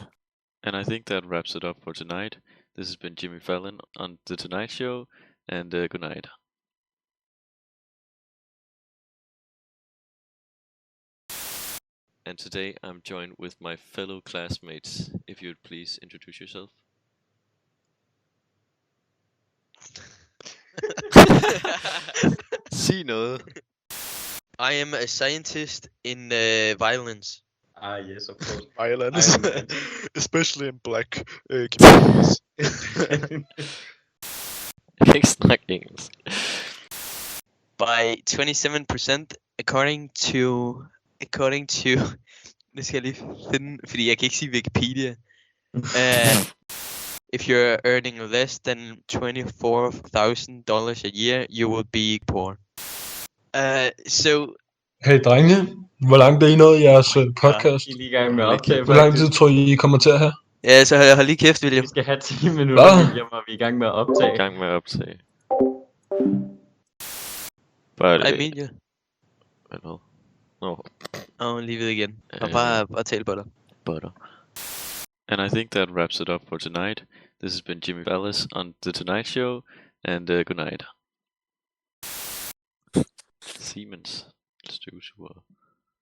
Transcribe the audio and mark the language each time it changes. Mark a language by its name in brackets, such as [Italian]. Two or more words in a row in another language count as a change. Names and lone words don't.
[English] And I think that wraps it up for tonight. This has been Jimmy Fallon on The Tonight Show, and good night. and today I'm joined with my fellow classmates. If you'd please introduce yourself. [Danish] Sig noget. [English] I am a scientist in violence. Yes, of course. Violence, Iron Man. especially in black communities. [Danish] Ikke snak engelsk. [English] By 27%, according to... [Danish] Det skal jeg lige finde, fordi jeg kan ikke sige Wikipedia. [English] If you're earning less than $24,000 a year, you will be poor. So [Danish] Hey drenge, hvor langt er I nået i jeres podcast? I er lige i gang med at optage, Hvor lang faktisk. tid tror I kommer til at have? ja, så hold lige kæft, William. Vi skal have 10 minutter, Hvad? William, og vi er i gang med at optage. I gang med at optage. [English] But, I mean you. well, no, [Danish] Lige ved igen. Og bare tale på dig. [English] butter. And I think that wraps it up for tonight. This has been Jimmy Ballas on The Tonight Show, and good night. [Danish] Siemens støvsuger.